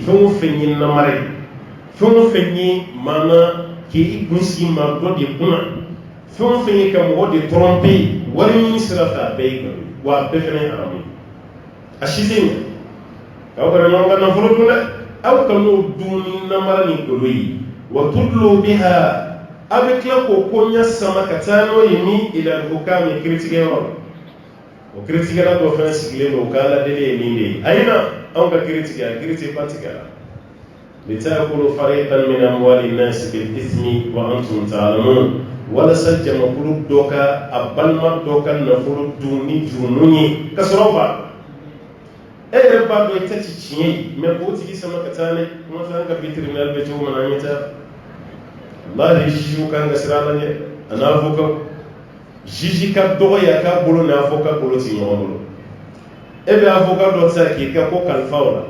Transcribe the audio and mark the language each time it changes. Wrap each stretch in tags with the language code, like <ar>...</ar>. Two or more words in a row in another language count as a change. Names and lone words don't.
<bm>fɛn o fɛn ye namara ye fɛn o fɛn ye maana k'i kun sigi maa dɔ de kunna fɛn o fɛn ye ka mɔgɔ de tromper wari ɲini sira fɛ a bɛɛ ye nkalon ye wa a bɛɛ fɛnɛ ye haramu ye a si tɛ ɲɛ aw kana ɲɔgɔn ka nafolo dun dɛ aw ka n'o dun ni namara ni golo ye</bm> <ar>وتدلوا بها</ar> <bm>aw bɛ tila k'o koɲɛ sama ka taa n'o ye ni</bm> <ar>إلى الحكام</ar> <bm>kiiritigɛyɔrɔ la o kiiritigɛla dɔ fɛnɛ sigilen don o ka aladeli ye nin de ye a ye na anw ka kiiritigɛ a kiiri tɛ ba tigɛ la</bm> <ar>لتأكلوا فريقا من أموال الناس بالإثم وأنتم تعلمون</ar> <bm>walasa jamakulu dɔ ka a balima dɔ ka nafolo dun ni jurumu ye ka sɔrɔ ba e yɛrɛ b'a dɔn i tɛ ti tiɲɛ ye mɛ k'o tigi sama ka taa ne kuma fɛ an ka bi tribunal bɛ cogo min na an ye taa walahi juge kan ka sira la ɲɛ a n'a avocat juge ka dɔgɔ ye a k'a bolo ni avocat bolo ti ɲɔgɔn bolo e bɛ avocat dɔ ta k'i ka ko kalifa o la</bm>